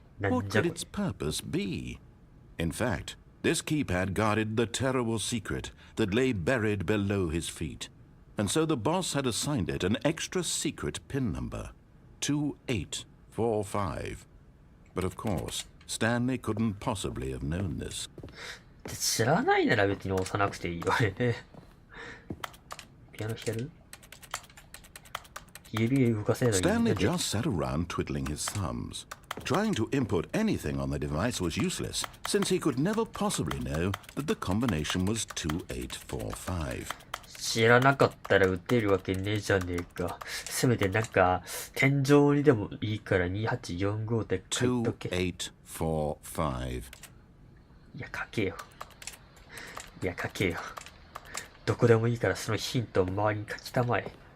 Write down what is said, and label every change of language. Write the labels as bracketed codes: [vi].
[en] What could its purpose be? In fact, this keypad guarded the terrible secret that lay buried below his feet. And so the boss had assigned it an extra secret PIN number, 2845. But of course, Stanley couldn't possibly have known this. [ja] 知らないなら別に押さなくていいよね。ピアノ弾ける？指動かせない。 [en] Stanley just sat around twiddling his thumbs. Trying to input anything on the device was useless, since he could never possibly know that the combination was 2845. [ja] 知らなかったら打てるわけねえじゃねえか。せめてなんか天井にでもいいから2845って書いとけ。 2845. いや書けよ。いや書けよ。どこでもいいからそのヒントを周りに書きたまえ。